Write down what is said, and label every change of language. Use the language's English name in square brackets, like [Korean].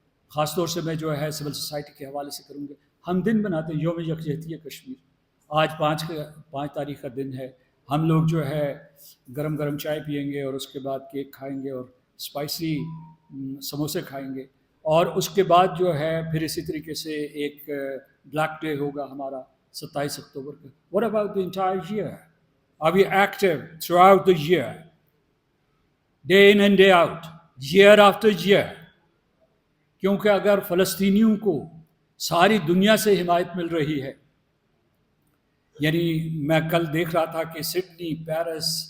[Urdu] خاص طور سے میں جو ہے سول سوسائٹی کے حوالے سے کروں گا۔ ہم دن بناتے ہیں، یوم یکجہتی کشمیر، آج 5 تاریخ کا دن ہے۔ ہم لوگ جو ہے گرم گرم چائے پئیں گے، اور اس کے بعد کیک کھائیں گے، اور اسپائسی سموسے کھائیں گے، اور اس کے بعد جو ہے پھر اسی طریقے سے ایک بلیک ڈے ہوگا ہمارا 27 اکتوبر کا۔ [English] What about the entire year? Are we active throughout the year? Day in and day out, year after year? [Urdu] کیونکہ اگر فلسطینیوں کو ساری دنیا سے حمایت مل رہی ہے، یعنی میں کل دیکھ رہا تھا کہ سڈنی، پیرس،